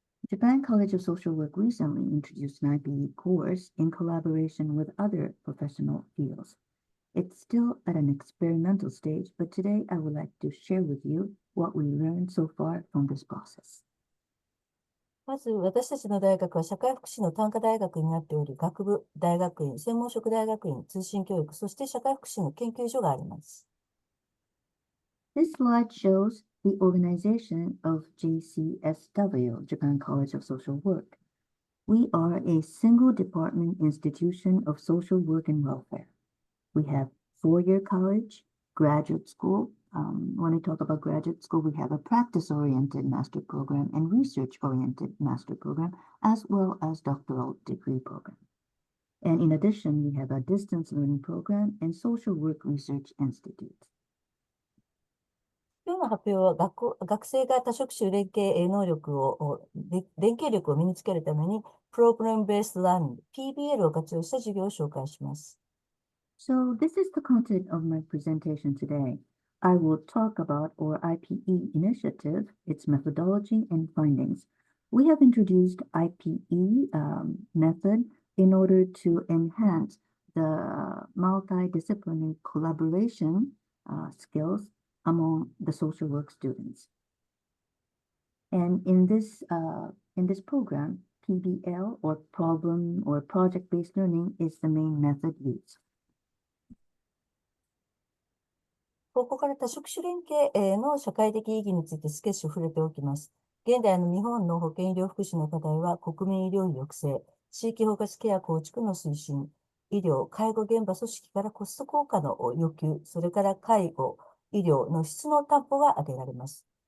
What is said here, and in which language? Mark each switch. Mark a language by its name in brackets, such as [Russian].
[English] Japan College of Social Work recently introduced an IPE course in collaboration with other professional fields. It's still at an experimental stage, but today I would like to share with you what we learned so far from this process. [Japanese] まず、私たちの大学は社会福祉の単科大学になっており、学部、大学院、専門職大学院、通信教育、そして社会福祉の研究所があります。 [English] This slide shows the organization of JCSW, Japan College of Social Work. We are a single department institution of social work and welfare. We have four-year college, graduate school. When I talk about graduate school, we have a practice-oriented master program and research-oriented master program, as well as doctoral degree program. And in addition, we have a distance learning program and social work research institute. [Japanese] 今日の発表は学生が多職種連携能力連携力を身につけるために Problem-Based Learning PBL を活用した授業を紹介します。 [English] So this is the content of my presentation today. I will talk about our IPE initiative, its methodology and findings. We have introduced IPE method in order to enhance the multidisciplinary collaboration skills among the social work students. And in this program, PBL or problem or project-based learning is the main method used. [Japanese] ここから多職種連携の社会的意義について少し触れておきます。現代の日本の保健医療福祉の課題は国民医療費抑制、地域包括ケア構築の推進、医療・介護現場組織からコスト効果の要求、それから介護・医療の質の担保が挙げられます。